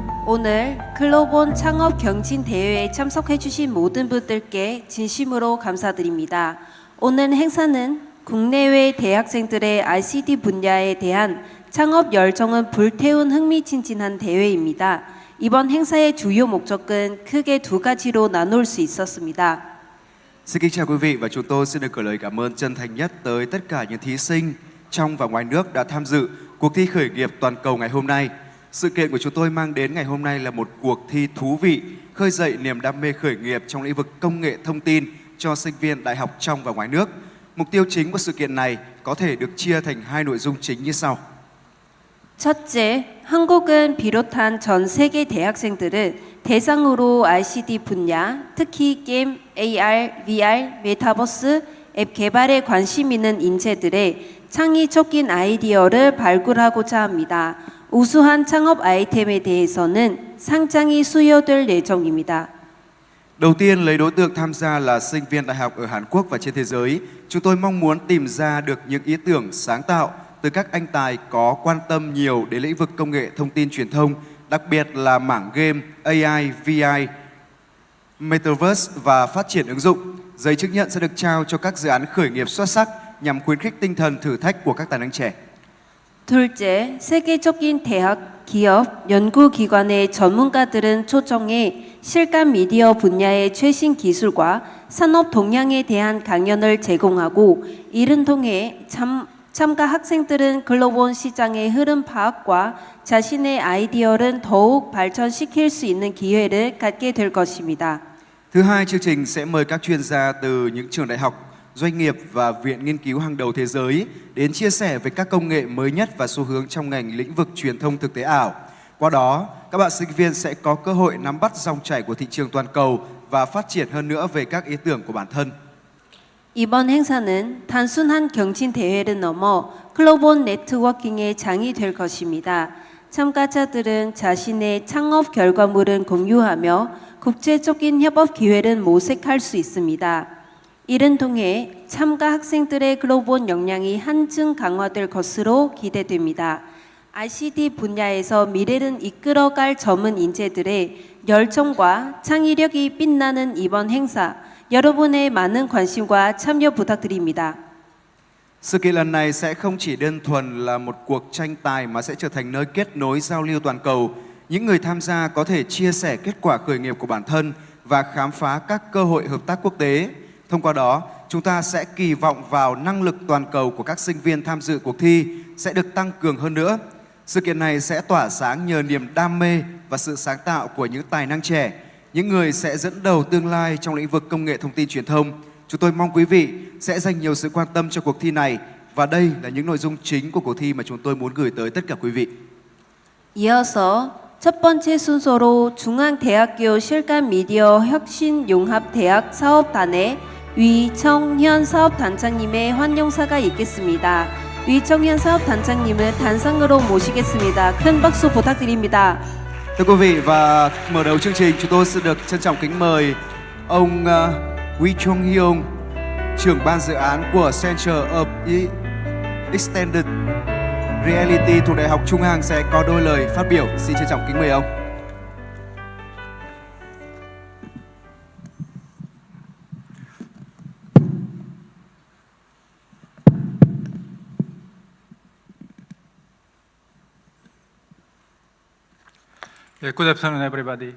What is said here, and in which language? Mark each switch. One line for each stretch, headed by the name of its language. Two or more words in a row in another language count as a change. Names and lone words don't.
Korean: 오늘 글로본 창업 경진 대회에 참석해 주신 모든 분들께 진심으로 감사드립니다. 오늘 행사는 국내외 대학생들의 ICT 분야에 대한 창업 열정을 불태운 흥미진진한 대회입니다. 이번 행사의 주요 목적은 크게 두 가지로 나눌 수 있었습니다.
Vietnamese: Xin kính chào quý vị và chúng tôi xin được gửi lời cảm ơn chân thành nhất tới tất cả những thí sinh trong và ngoài nước đã tham dự cuộc thi khởi nghiệp toàn cầu ngày hôm nay. Sự kiện của chúng tôi mang đến ngày hôm nay là một cuộc thi thú vị, khơi dậy niềm đam mê khởi nghiệp trong lĩnh vực công nghệ thông tin cho sinh viên đại học trong và ngoài nước. Mục tiêu chính của sự kiện này có thể được chia thành hai nội dung chính như sau.
Korean: 첫째, 한국은 비롯한 전 세계 대학생들을 대상으로 ICT 분야, 특히 게임, AR, VR, 메타버스, 앱 개발에 관심 있는 인재들의 창의적인 아이디어를 발굴하고자 합니다. 우수한 창업 아이템에 대해서는 상장이 수여될 예정입니다.
Vietnamese: Đầu tiên, lấy đối tượng tham gia là sinh viên đại học ở Hàn Quốc và trên thế giới. Chúng tôi mong muốn tìm ra được những ý tưởng sáng tạo từ các anh tài có quan tâm nhiều đến lĩnh vực công nghệ thông tin truyền thông, đặc biệt là mảng game, AI, VR, Metaverse và phát triển ứng dụng. Giấy chứng nhận sẽ được trao cho các dự án khởi nghiệp xuất sắc nhằm khuyến khích tinh thần thử thách của các tài năng trẻ.
Korean: 둘째, 세계적인 대학, 기업, 연구기관의 전문가들은 초청해 실감 미디어 분야의 최신 기술과 산업 동향에 대한 강연을 제공하고 이를 통해 참가 학생들은 글로벌 시장의 흐름 파악과 자신의 아이디어를 더욱 발전시킬 수 있는 기회를 갖게 될 것입니다.
Vietnamese: Thứ hai, chương trình sẽ mời các chuyên gia từ những trường đại học, doanh nghiệp và viện nghiên cứu hàng đầu thế giới đến chia sẻ về các công nghệ mới nhất và xu hướng trong ngành lĩnh vực truyền thông thực tế ảo. Qua đó, các bạn sinh viên sẽ có cơ hội nắm bắt dòng chảy của thị trường toàn cầu và phát triển hơn nữa về các ý tưởng của bản thân.
Korean: 이번 행사는 단순한 경진 대회를 넘어 글로벌 네트워킹의 장이 될 것입니다. 참가자들은 자신의 창업 결과물을 공유하며 국제적인 협업 기회를 모색할 수 있습니다. 이를 통해 참가 학생들의 글로벌 역량이 한층 강화될 것으로 기대됩니다. ICT 분야에서 미래를 이끌어갈 젊은 인재들의 열정과 창의력이 빛나는 이번 행사, 여러분의 많은 관심과 참여 부탁드립니다.
Vietnamese: Sự kiện lần này sẽ không chỉ đơn thuần là một cuộc tranh tài mà sẽ trở thành nơi kết nối giao lưu toàn cầu. Những người tham gia có thể chia sẻ kết quả khởi nghiệp của bản thân và khám phá các cơ hội hợp tác quốc tế. Thông qua đó, chúng ta sẽ kỳ vọng vào năng lực toàn cầu của các sinh viên tham dự cuộc thi sẽ được tăng cường hơn nữa. Sự kiện này sẽ tỏa sáng nhờ niềm đam mê và sự sáng tạo của những tài năng trẻ, những người sẽ dẫn đầu tương lai trong lĩnh vực công nghệ thông tin truyền thông. Chúng tôi mong quý vị sẽ dành nhiều sự quan tâm cho cuộc thi này và đây là những nội dung chính của cuộc thi mà chúng tôi muốn gửi tới tất cả quý vị.
Korean: 이어서 첫 번째 순서로 중앙대학교 실감미디어 혁신융합대학 사업단의 위청현 사업단장님의 환영사가 있겠습니다. 위청현 사업단장님을 단상으로 모시겠습니다. 큰 박수 부탁드립니다.
Vietnamese: Thưa quý vị, và mở đầu chương trình chúng tôi xin được trân trọng kính mời ông Wee Chung Hyung, trưởng ban dự án của Center of Extended Reality thuộc Đại học Trung Hằng sẽ có đôi lời phát biểu. Xin trân trọng kính mời ông.
English: Yeah, good afternoon, everybody.